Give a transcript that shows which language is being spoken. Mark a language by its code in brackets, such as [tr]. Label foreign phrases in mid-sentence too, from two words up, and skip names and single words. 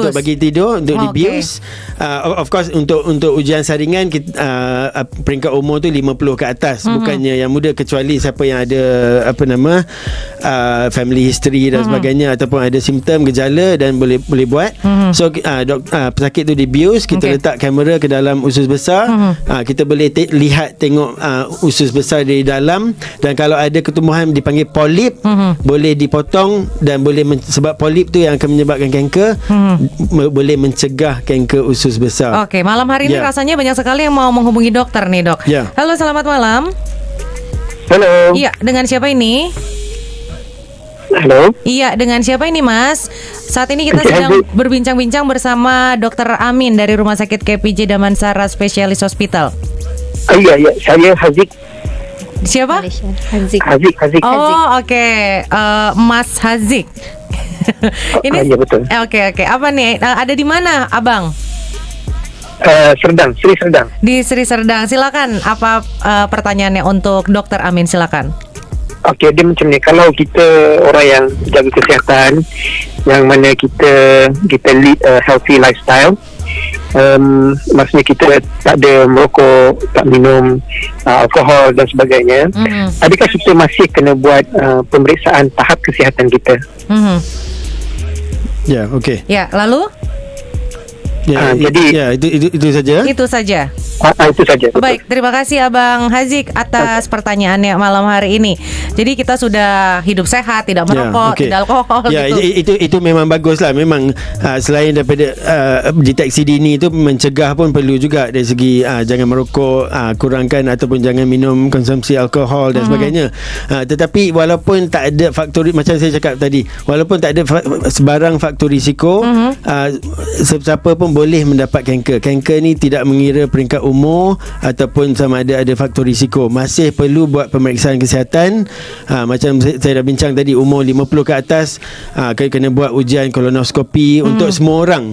[ms] untuk bagi tidur, untuk dibius. [en] Of course [ms] untuk ujian saringan kita, peringkat umur tu 50 ke atas, bukannya yang muda, kecuali siapa yang ada [en] family history [ms] dan sebagainya, ataupun ada simptom, gejala dan boleh buat. So pesakit tu dibius, kita letak kamera ke dalam usus besar. Kita boleh tengok usus besar dari dalam, dan kalau ada ketumbuhan dipanggil polip, boleh dipotong, dan boleh sebab polip tu yang akan menyebabkan kanker, boleh mencegah kanker usus besar. [id] Oke, malam hari ini rasanya banyak sekali yang mau menghubungi dokter nih, Dok. Halo, selamat malam. Halo. Iya, dengan siapa ini? Halo. Iya, dengan siapa ini, Mas? Saat ini kita sedang berbincang-bincang bersama Dr. Amin dari Rumah Sakit KPJ Damansara Specialist Hospital. [ms] Iya, saya Hazik. [id] Siapa? [ms] Hazik. [id] Oh, oke. Mas Hazik. Ini [ms] iya, betul. [id] Oke. Apa nih? Ada di mana, Abang? [ms] Sri Serdang. [id] Di Sri Serdang. Silakan. Apa pertanyaannya untuk Dr. Amin? Silakan. [ms] Okey, dia macam ni. Kalau kita orang yang jaga kesihatan, yang mana kita [en] lead a healthy lifestyle. [ms] Maksudnya kita tak ada merokok, tak minum alkohol dan sebagainya. Adakah kita masih kena buat pemeriksaan tahap kesihatan kita? [id] Ya, okey. Ya, lalu? [ms] Jadi itu saja. Itu saja. Itu saja. [id] Baik, terima kasih Abang Haziq atas pertanyaannya malam hari ini. Jadi kita sudah hidup sehat, tidak merokok, tidak alkohol. Ya, gitu. [ms] itu memang bagus lah. Memang selain daripada deteksi dini itu, mencegah pun perlu juga dari segi jangan merokok, kurangkan ataupun jangan minum konsumsi alkohol dan sebagainya. Tetapi walaupun tak ada faktor, macam saya cakap tadi, walaupun tak ada sebarang faktor risiko, siapa pun boleh mendapat kanker. Kanker ni tidak mengira peringkat umur ataupun sama ada faktor risiko. Masih perlu buat pemeriksaan kesihatan. Macam saya dah bincang tadi, umur 50 ke atas kena buat ujian kolonoskopi untuk semua orang.